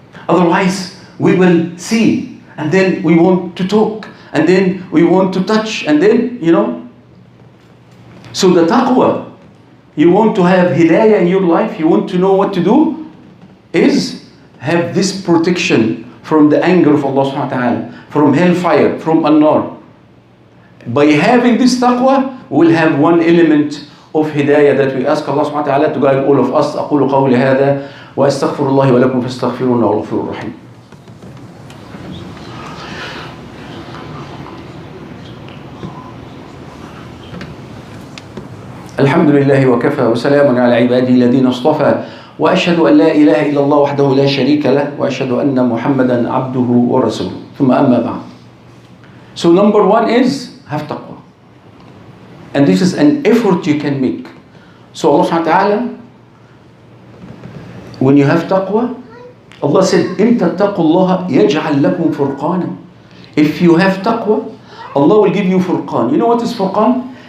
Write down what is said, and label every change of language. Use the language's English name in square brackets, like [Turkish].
[English] Otherwise, we will see, and then we want to talk, and then we want to touch, and then, So the taqwa, you want to have hidayah in your life, you want to know what to do, is have this protection from the anger of Allah subhanahu wa ta'ala, from hellfire, from an-nar. By having this taqwa, we'll have one element of hidayah that we ask Allah subhanahu wa ta'ala to guide all of us. [Arabic] أقول قولي هذا وأستغفر الله ولكم فاستغفروه إنه هو الغفور الرحيم. الحمد لله وكفى وسلام على عباده الذين اصطفى وأشهد أن لا إله إلا الله وحده لا شريك له وأشهد أن محمدا عبده ورسوله ثم أما بعد. [English] So number one is have taqwa, and this is an effort you can make. So Allah subhanahu wa ta'ala, when you have taqwa, Allah said [Arabic] إن تتقوا الله يجعل لكم فرقانا. [English] If you have taqwa, Allah will give you furqan. You know what is furqan?